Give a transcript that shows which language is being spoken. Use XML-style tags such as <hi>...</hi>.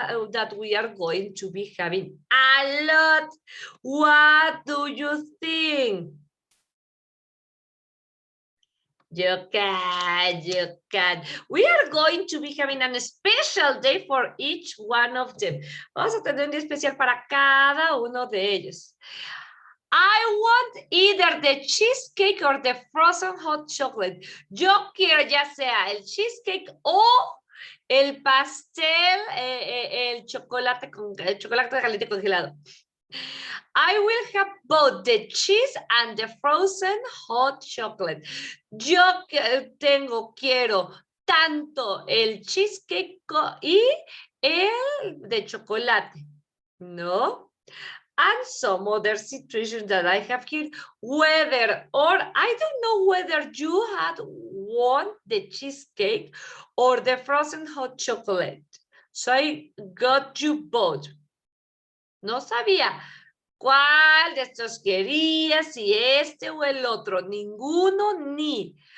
<en>That we are going to be having a lot. What do you think? You can. We are going to be having a special day for each one of them.</en> <es>Vamos a tener un día especial para cada uno de ellos.</es> <en>I want either the cheesecake or the frozen hot chocolate.</en> <es>Yo quiero ya sea el cheesecake o el pastel, el chocolate caliente congelado.</es> <en>I will have both the cheese and the frozen hot chocolate.</en> <es>Yo quiero tanto el cheesecake y el de chocolate, ¿no?</es> <en>And some other situations that I have here, whether, or I don't know whether you had won the cheesecake or the frozen hot chocolate. So I got you both.</en> <es>No sabía cuál de estos quería, si este o el otro, ninguno ni.</es>